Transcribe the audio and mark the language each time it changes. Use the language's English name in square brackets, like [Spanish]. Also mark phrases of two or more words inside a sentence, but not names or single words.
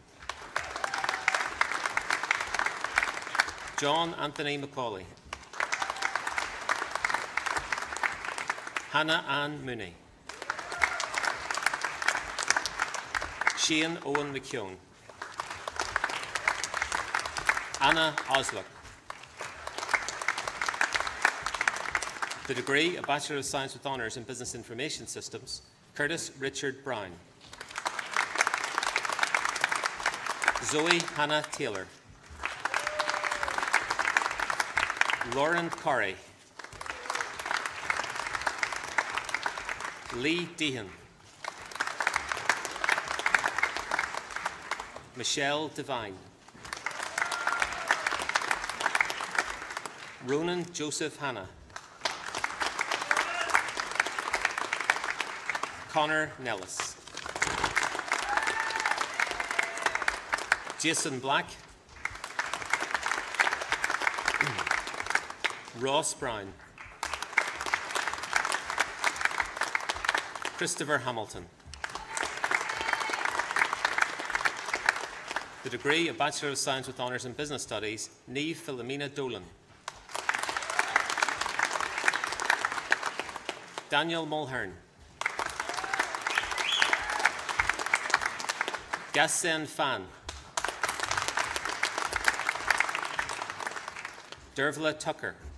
[English] John Anthony McCauley. Hannah Ann Mooney. Shane Owen McKeown. Anna Oslock. The degree of Bachelor of Science with Honours in Business Information Systems, Curtis Richard Brown. Zoe Hannah Taylor. Lauren Corrie. Lee Dehan. Michelle Devine. Ronan Joseph Hanna. Connor Nellis. Jason Black. Ross Brown. Christopher Hamilton. The degree of Bachelor of Science with Honours in Business Studies, Niamh Philomena Dolan. Daniel Mulhern. Gassen Fan. Dervla Tucker.